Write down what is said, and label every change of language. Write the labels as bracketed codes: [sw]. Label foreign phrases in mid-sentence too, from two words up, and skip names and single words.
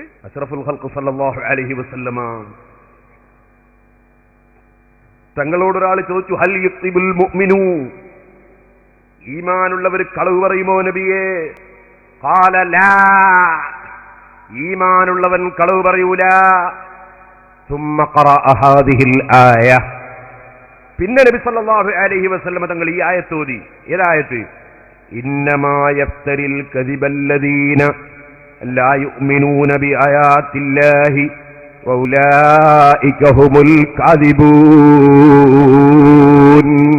[ml] അഷ്റഫുൽ ഖൽഖ് [ar] صلى الله عليه وسلم [ml] തങ്ങളോടൊരാൾ ചോദിച്ചു, [ar] هل يكذب المؤمن, [ml] ഈമാനുള്ളവർ കളവ് പറയുമോ നബിയേ? [ar] قال لا, [ml] ഈമാനുള്ളവൻ കളവ് പറയൂല. [ar] ثم قرأ هذه الآية, [ml] പിന്നെ നബി [ar] صلى الله عليه وسلم [ml] തങ്ങൾ ഈ ആയത്ത് ഓതി. ഏതായത്ത്? [ar] إنما يفتري الكذب الذين لا يؤمنون بآيات الله وأولئك هم الكاذبون.